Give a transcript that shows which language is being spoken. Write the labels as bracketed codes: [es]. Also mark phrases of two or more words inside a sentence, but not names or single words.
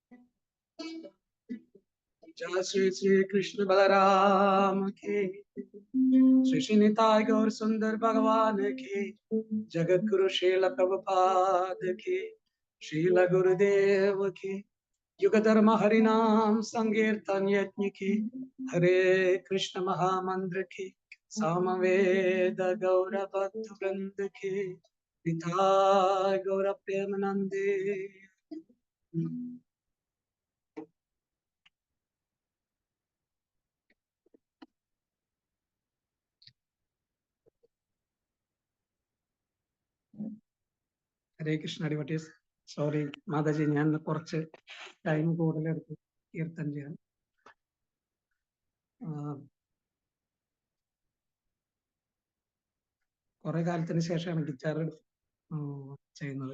[hi] जय श्री श्री कृष्ण बलराम की, श्री श्री निताई गौर सुंदर भगवान की, जगत गुरु श्रील प्रभुपाद की, श्रील गुरुदेव की, युग धर्म हरिनाम संकीर्तन यज्ञ की, हरे कृष्ण महामंत्र की, समवेद गौर भक्त वृंद की, निताई गौर प्रेमानंदे. [ml] ഹരേ കൃഷ്ണ ഡിവോട്ടീസ്. സോറി മാതാജി, ഞാൻ കുറച്ച് ടൈം കൂടുതലെടുത്തു കീർത്തൻ ചെയ്യാൻ. കുറെ കാലത്തിന് ശേഷമാണ് ഗിറ്റാർ ചെയ്യുന്നത്.